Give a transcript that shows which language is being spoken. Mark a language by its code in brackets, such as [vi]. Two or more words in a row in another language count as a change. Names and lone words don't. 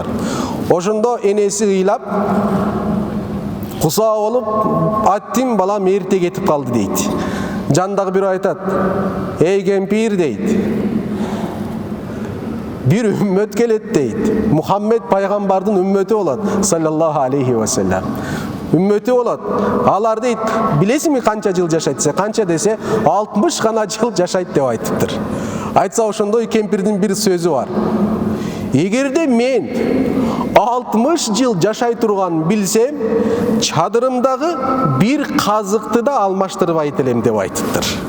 [ky] Ошондо энеси ыйлап, кусаа болуп, аттим балам эрте кетип калды дейт. Жандагы бирөө айтат: "Эй кемпир" дейт. "Бир үммөт келет" дейт. Мухаммед пайгамбардын үммөтү болот, [ar] صلى الله عليه وسلم. [ky] Үммөтү болот. Алар дейт, билесиңби канча жыл жашайт десе, канча десе, 60 гана жыл жашайт деп айтыптыр. Айтса ошондой кемпирдин бир сөзү бар. Эгерде мен 60 жыл жашай турган билсем, чадырымдагы бир казыкты да алмаштырбайт элем деп айтыптыр.